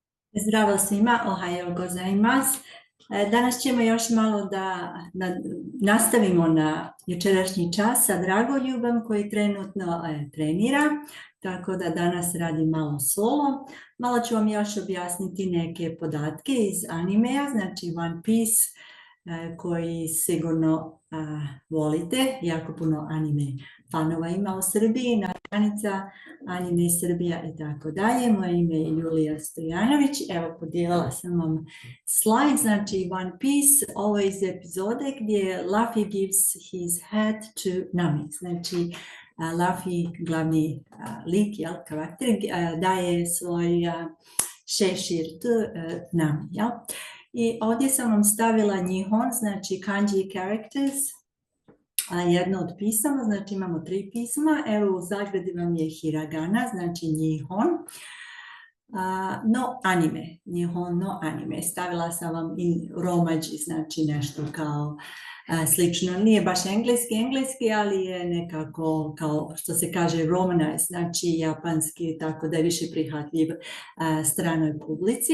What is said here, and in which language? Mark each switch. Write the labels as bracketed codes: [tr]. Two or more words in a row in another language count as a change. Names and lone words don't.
[sr] Zdravo svima, [ja] おはようございます. [sr] Danas ćemo još malo da nastavimo na jučerašnji čas sa Dragoljubom koji trenutno trenira, tako da danas radi malo solo. Malo ću vam još objasniti neke podatke iz animeja, znači One Piece, koji sigurno volite, jako puno anime fanova ima u Srbiji, stranica Anime Srbija i tako dalje. Moje ime je Julija Stojanović. Evo, podijelila sam vam slajd, znači One Piece, ovo je iz epizode gdje [en] Luffy gives his head to Nami. [sr] Znači, Luffy, glavni lik, karakter, daje svoj šešir Nami. I ovdje sam vam stavila Nihon, znači [en] kanji characters, [sr] jedno od pisama, znači imamo 3 pisma, evo u zagradi vam je hiragana, znači [ja] 日本のアニメ, 日本のアニメ, [sr] stavila sam vam i romađi, znači nešto kao slično, nije baš engleski, ali je nekako kao što se kaže romanized, znači japanski, tako da je više prihvatljiv stranoj publici.